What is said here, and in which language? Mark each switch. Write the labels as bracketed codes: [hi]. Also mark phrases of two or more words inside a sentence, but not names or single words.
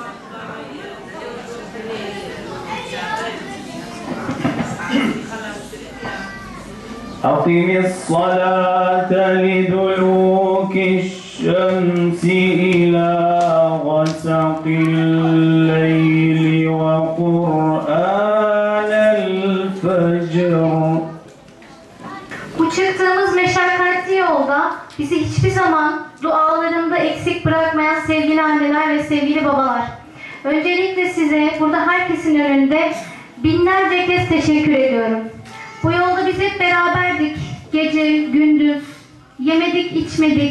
[ar] أقم الصلاة لدلوك الشمس إلى غسق الليل وقرآن الفجر. [tr] Bu çıktığımız meşakkatli yolda bizi hiçbir zaman dualarında eksik bırakmayan sevgili anneler ve sevgili babalar. Öncelikle size burada herkesin önünde binlerce kez teşekkür ediyorum. Bu yolda biz hep beraberdik. Gece, gündüz, yemedik, içmedik.